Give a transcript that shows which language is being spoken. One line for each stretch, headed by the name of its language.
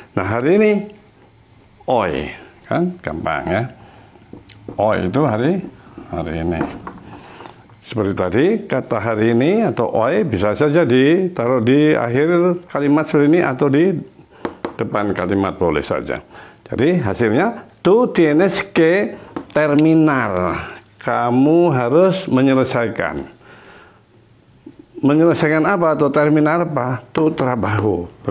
Indonesian: Nah hari ini hoy. Kan gampang ya. Hoy itu hari ini. Seperti tadi kata hari ini atau hoy bisa saja ditaruh di akhir kalimat seperti ini atau di depan kalimat boleh saja.
Spanish: Jadi hasilnya tú tienes que terminar.
Indonesian: Kamu harus menyelesaikan. Menyelesaikan apa atau terminar apa? Tu trabajo.